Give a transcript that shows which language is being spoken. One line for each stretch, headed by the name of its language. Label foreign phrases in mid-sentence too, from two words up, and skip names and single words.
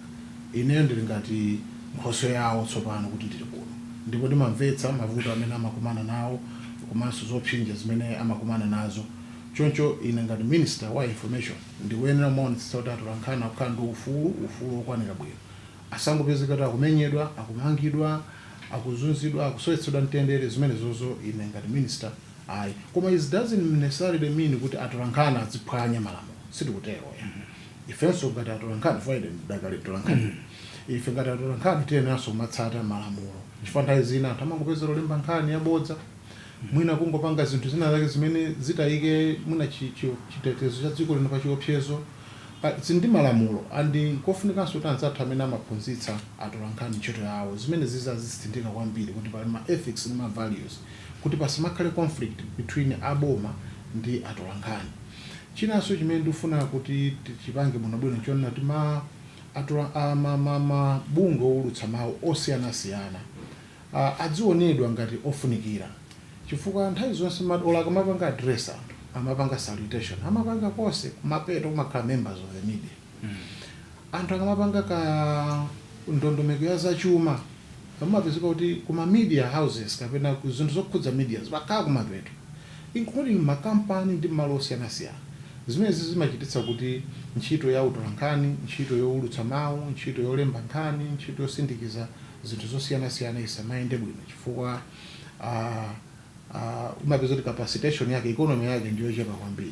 Nyanja: Ineyo ndili ngati nkhoso yawo tsopano kuti ndili kuno ndipo ndimamvetsa mavuto amene amakumana nawo komanso zopsinja zimene amakumana nazo. Choncho ine ngati Minister wa Information ndiyenera kuonetsetsa kuti atolankhani akukhala ndi ufulu wokwanira bwino. Asangopezeka kuti akumenyedwa, akumangidwa, akuzunzidwa, akusowetsedwa mtendere zimene zozo ine ngati Minister ayi. Koma
English: it doesn't necessarily mean
Nyanja: kuti atolankhani aziphwanya malamulo. Sitikutero ya. Ifenso ngati atolankhani Friday ndakali atolankhani. Ife ngati atolankhani tiyeneranso kumatsata malamulo. Chifukwa nthawi zina anthu amangopezera olemba nkhani yabodza. Mwina kungopanga zinthu zina zake zimene zitayike mwina chitetezo cha dziko lino pa chiopsezo. Zindi malamulo andi kofunikanso kuti anzathu amene amaphunzitsa atolankhani ntchito yawo zimene zizazisindika kwambiri kuti pali ma ethics ndi ma values kuti pasimakhale
English: conflict between
Nyanja: aboma ndi atolankhani. Chinanso chimene ndifuna kuti tichipange bwinobwino chonena kuti mabungwe owulutsa mawu osiyanasiyana adzionedwa ngati ofunikira, chifukwa nthawi zonse madola akamapanga address amapanga salutation, amapanga konse kumapeto kumakhala
English: members of the media.
Nyanja: Anthu akamapanga ka ndondomeko ya zachuma amapezeka kuti kuma
English: media houses
Nyanja: kapena ku zinthu zokhudza media zipakhala kumapeto, including makampani ndi malo osiyanasiyana. Zimezi zimachititsa kuti ntchito ya utolankhani, ntchito yowulutsa mawu, ntchito yolemba nkhani, ntchito yosindikiza zinthu zosiyanasiyana isamayende bwino, chifukwa umapeza kuti capacitation yake, economy yake ndiyo chepa kwambiri.